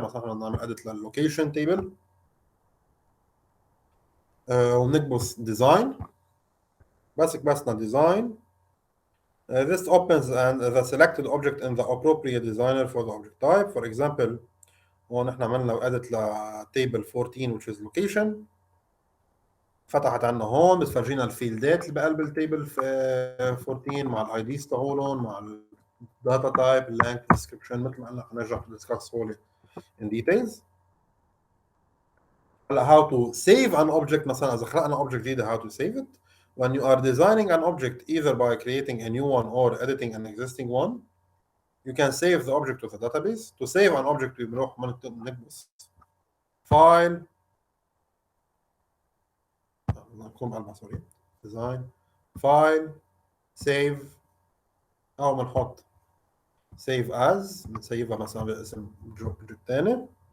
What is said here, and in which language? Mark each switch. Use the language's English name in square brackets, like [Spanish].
[Arabic] مثلا نعمل edit للlocation table ونكبس design بسنا design. [English] This opens and the selected object in the appropriate designer for the object type. For example [Arabic] هون نحن عملنا [English] edit ل table 14 which is location. [Arabic] فتحت عنا هون بتفرجينا الفيلدات اللي بقلب التيبل في 14 مع الاي ديز تبعولهم مع الداتا تايب، اللينك، ديسكربشن، مثل ما قلنا حنرجع ندسكس هول [English] in details. هلا how to save an object. [Arabic] مثلا اذا خلقنا [English] object جديده how to save it. When you are designing an object either by creating a new one or editing an existing one, you can save the object to the database. To save an object [Arabic] بنروح نكبس file نكون قلبها سوري design file save او بنحط save as بنسيفها مثلا باسم project تاني.